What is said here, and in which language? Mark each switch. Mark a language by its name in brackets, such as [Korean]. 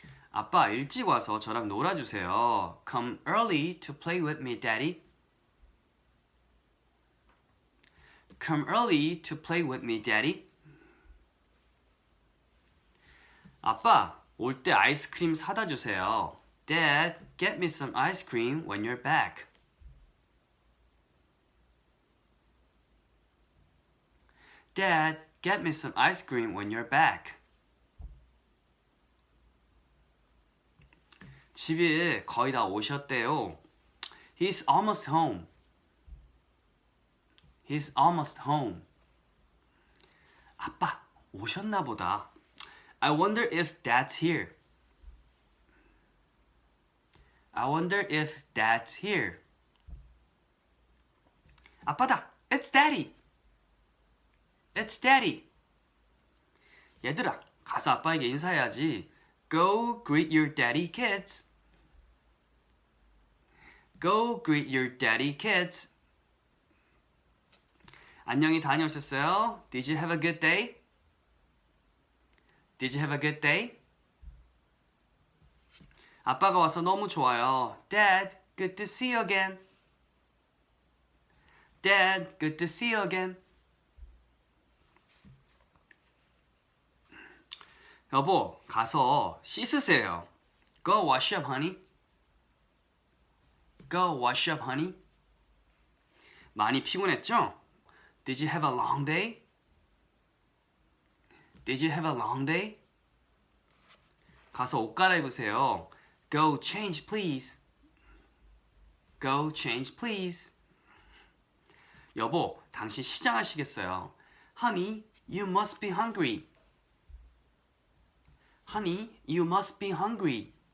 [Korean] 아빠 일찍 와서 저랑 놀아주세요. [English] Come early to play with me, Daddy. Come early to play with me, Daddy. [Korean] 아빠, 올 때 아이스크림 사다 주세요. [English] Dad, get me some ice cream when you're back. Dad, get me some ice cream when you're back. [Korean] 집에 거의 다 오셨대요. [English] He's almost home. He's almost home. [Korean] 아빠, 오셨나 보다. [English] I wonder if Dad's here. I wonder if Dad's here. [Korean] 아빠다! [English] It's Daddy! It's Daddy! [Korean] 얘들아, 가서 아빠에게 인사해야지. [English] Go greet your daddy, kids. Go greet your daddy, kids. [Korean] 안녕히 다녀오셨어요? [English] Did you have a good day? Did you have a good day? [Korean] 아빠가 와서 너무 좋아요. [English] Dad, good to see you again. Dad, good to see you again. [Korean] 여보, 가서 씻으세요. [English] Go wash up, honey. Go wash up, honey. [Korean] 많이 피곤했죠? [English] Did you have a long day? Did you have a long day? [Korean] 가서 옷 갈아입으세요. [English] Go change, please. Go change, please. [Korean] 여보, 당신 시장하시겠어요? [English] Honey, you must be hungry. Honey, you must be hungry.